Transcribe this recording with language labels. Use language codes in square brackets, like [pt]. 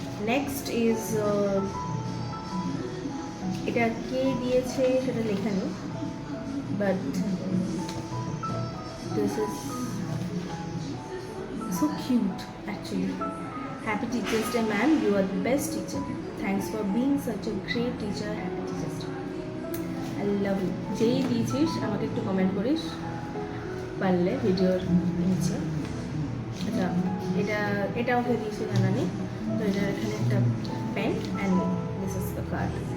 [en] next is, [bn] এটা কে দিয়েছে সেটা লেখা নেই, [en] but this is so cute actually. Happy Teachers Day, ma'am. You are the best teacher. Thanks for being such a great teacher. Happy Teachers Day. I love you. [bn] যেই দিয়েছিস আমাকে একটু comment করিস পারলে ভিডিওর নিচে। আচ্ছা, এটা ওকে দিয়েছে জানা নেই, তো এটার এখানে একটা [en] Pen and this is the card.